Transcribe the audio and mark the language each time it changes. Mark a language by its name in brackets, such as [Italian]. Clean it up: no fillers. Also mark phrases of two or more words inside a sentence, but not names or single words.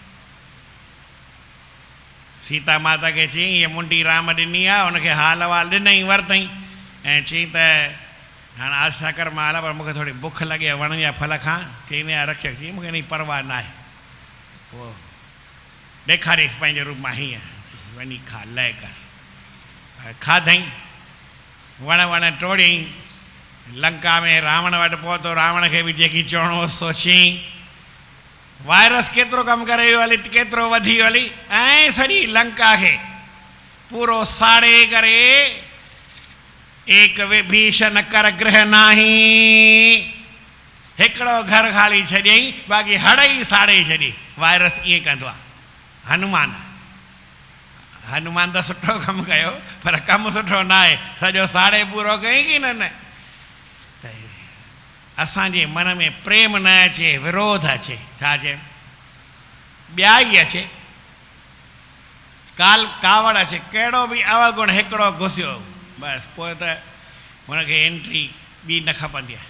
[Sindhi] सीता माता खे चई हीअ मुंडी राम ॾिनी आहे, हुनखे हाल वाल ॾिनई वरितई, ऐं चई त हाणे आशा कर मां हलां, पर मूंखे थोरी बुख लॻे, वण जा फल खां। चई न रखियो, चई मूंखे इन परवाह न आहे। पोइ ॾेखारीसि पंहिंजे रूप मां, हीअं वञी खा लय कर। खाधई, वण टोड़ियईं, लंका में रावण वटि पहुतो, रावण खे बि जेकी चवणो हो सोचियईं। वायरस केतिरो कमु करे वियो हली, केतिरो वधी वियो हली, ऐं सॼी लंका खे पूरो साड़े करे, [Awadhi] एक विभीषण कर गृह नाही, [Sindhi] हिकिड़ो घर ख़ाली छॾियईं, बाक़ी हड़ई साड़े छॾी। वायरस ईअं कंदो आहे हनुमान त सुठो कमु कयो, पर कमु सुठो न आहे, सॼो साड़े पूरो कयईं की न। त असांजे मन में प्रेम न अचे, विरोध अचे, छा चए, ॿियाई अचे, कावड़ अचे, कहिड़ो बि अवगुण हिकिड़ो घुसियो, बसि पोइ त हुनखे एंट्री ॿी न खपंदी आहे।